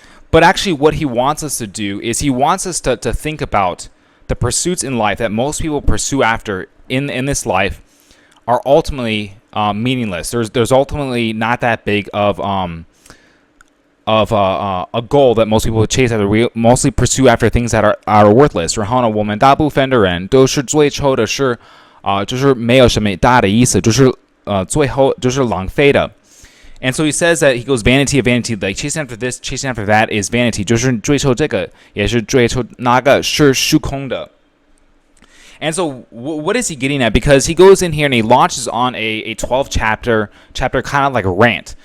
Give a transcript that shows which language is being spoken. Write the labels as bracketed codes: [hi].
[en] But actually what he wants us to do is he wants us to think about the pursuits in life that most people pursue after in this life are ultimately meaningless. There's ultimately not that big of a goal that most people chase after. We mostly pursue after things that are worthless. [zh] 然后呢，我们大部分的人都是追求的是就是没有什么大的意思，就是最后就是浪费的。 [en] And so he says that he goes vanity of vanity, like chasing after this, chasing after that is vanity. [zh] 就是追求这个，也是追求那个是虚空的。 [en] And so what is he getting at? Because he goes in here and he launches on a 12 chapter kind of like a rant.